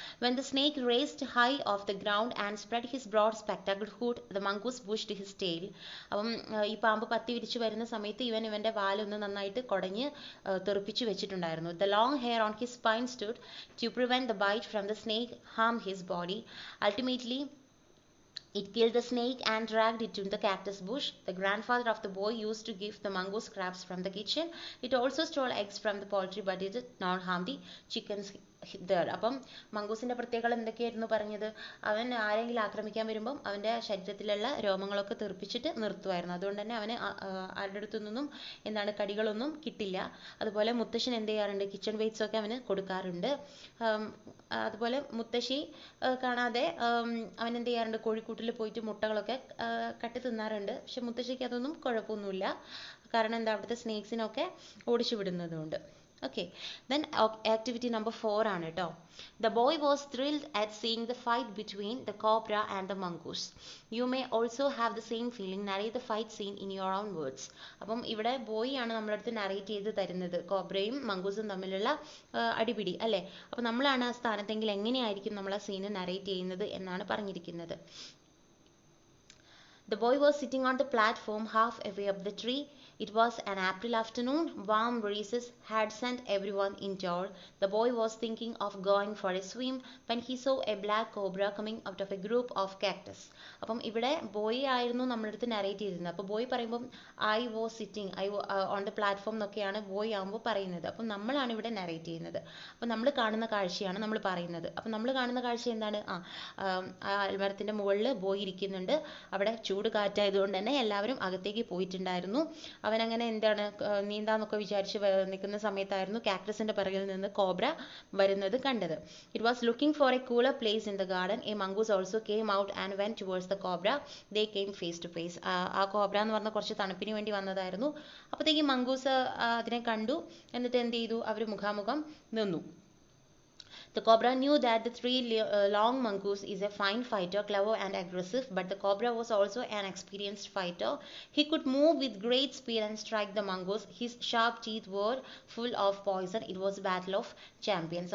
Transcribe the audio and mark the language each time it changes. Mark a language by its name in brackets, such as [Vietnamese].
[English] When the snake raised high off the ground and spread his broad spectacled hood, the mongoose pushed his tail. [Malayalam] അപ്പം ഈ പാമ്പ് പത്തി വിരിച്ചു വരുന്ന സമയത്ത് ഇവൻ്റെ വാലൊന്ന് നന്നായിട്ട് കുടഞ്ഞ് തെറിപ്പിച്ചു വെച്ചിട്ടുണ്ടായിരുന്നു. [English] The long hair on his spine stood to prevent the bite from the snake harm his body. Ultimately, it killed the snake and dragged it to the cactus bush. The grandfather of the boy used to give the mongoose scraps from the kitchen. It also stole eggs from the poultry, but it did not harm the chickens there. [Malayalam] അപ്പം മംഗൂസിൻ്റെ പ്രത്യേകത എന്തൊക്കെയായിരുന്നു പറഞ്ഞത്? അവൻ ആരെങ്കിലും ആക്രമിക്കാൻ വരുമ്പം അവൻ്റെ ശരീരത്തിലുള്ള രോമങ്ങളൊക്കെ തെറിപ്പിച്ചിട്ട് നിർത്തുമായിരുന്നു. അതുകൊണ്ട് തന്നെ അവന് ആരുടെ അടുത്തു നിന്നും എന്താണ് കടികളൊന്നും കിട്ടില്ല. അതുപോലെ മുത്തശ്ശൻ എന്ത് ചെയ്യാറുണ്ട്, കിച്ചൺ വെയ്റ്റ്സ് ഒക്കെ അവന് കൊടുക്കാറുണ്ട്. അതുപോലെ മുത്തശ്ശി കാണാതെ അവൻ എന്ത് ചെയ്യാറുണ്ട്, കോഴിക്കൂട്ടിൽ പോയിട്ട് മുട്ടകളൊക്കെ കട്ടി തിന്നാറുണ്ട്. പക്ഷെ മുത്തശ്ശിക്ക് അതൊന്നും കുഴപ്പമൊന്നുമില്ല. കാരണം എന്താ, അവിടുത്തെ സ്നേക്സിനൊക്കെ ഓടിച്ചു വിടുന്നതുകൊണ്ട്. [English] Okay, then activity number 4 [Malayalam] ആണ് കേട്ടോ. [English] The boy was thrilled at seeing the fight between the cobra and the mongoose. You may also have the same feeling. Narrate the fight scene in your own words. [Malayalam] അപ്പം ഇവിടെ boy ആണ് നമ്മുടെ അടുത്ത് narrate ചെയ്ത് തരുന്നത് കോബ്രയും മംഗൂസും തമ്മിലുള്ള അടിപിടി അല്ലേ. അപ്പം നമ്മളാണ് ആ സ്ഥാനത്തെങ്കിൽ എങ്ങനെയായിരിക്കും നമ്മൾ ആ സീന് നറേറ്റ് ചെയ്യുന്നത് എന്നാണ് പറഞ്ഞിരിക്കുന്നത്. [English] The boy was sitting on the platform half away up the tree. It was an April afternoon. Warm breezes had sent everyone indoors. The boy was thinking of going for a swim when he saw a black cobra coming out of a group of cactus. [Malayalam] അപ്പം ഇവിടെ boy ആയിരുന്നു നമ്മളടുത്ത് narrate ചെയ്തിരുന്നത്. അപ്പോൾ boy പറയുമ്പം [English] I was sitting, on the platform [Malayalam] എന്നൊക്കെയാണ് boy ആകുമ്പോൾ പറയുന്നത്. അപ്പം നമ്മളാണ് ഇവിടെ നറേറ്റ് ചെയ്യുന്നത്. അപ്പം നമ്മൾ കാണുന്ന കാഴ്ചയാണ് നമ്മൾ പറയുന്നത്. അപ്പം നമ്മൾ കാണുന്ന കാഴ്ച എന്താണ്, ആൽമരത്തിൻ്റെ മുകളിൽ ബോയ് ഇരിക്കുന്നുണ്ട്. അവിടെ ചൂട് കാറ്റായതുകൊണ്ട് തന്നെ എല്ലാവരും അകത്തേക്ക് പോയിട്ടുണ്ടായിരുന്നു. അവനങ്ങനെ എന്താണ് നീന്താന്നൊക്കെ വിചാരിച്ച് നിൽക്കുന്ന സമയത്തായിരുന്നു കാക്ടസിന്റെ പിറകിൽ നിന്ന് കോബ്ര വരുന്നത് കണ്ടത്. [English] It was looking for a cooler place in the garden. A mongoose also came out and went towards the cobra. They came face to face. [Malayalam] ആ കോബ്ര എന്ന് പറഞ്ഞ കുറച്ച് തണുപ്പിന് വേണ്ടി വന്നതായിരുന്നു. അപ്പോഴത്തേക്ക് മംഗൂസ് അതിനെ കണ്ടു. എന്നിട്ട് എന്ത് ചെയ്തു, അവർ മുഖാമുഖം നിന്നു. [English] The cobra knew that the long mongoose is a fine fighter, clever and aggressive, but the cobra was also an experienced fighter. He could move with great speed and strike the mongoose. His sharp teeth were full of poison. It was a battle of champions.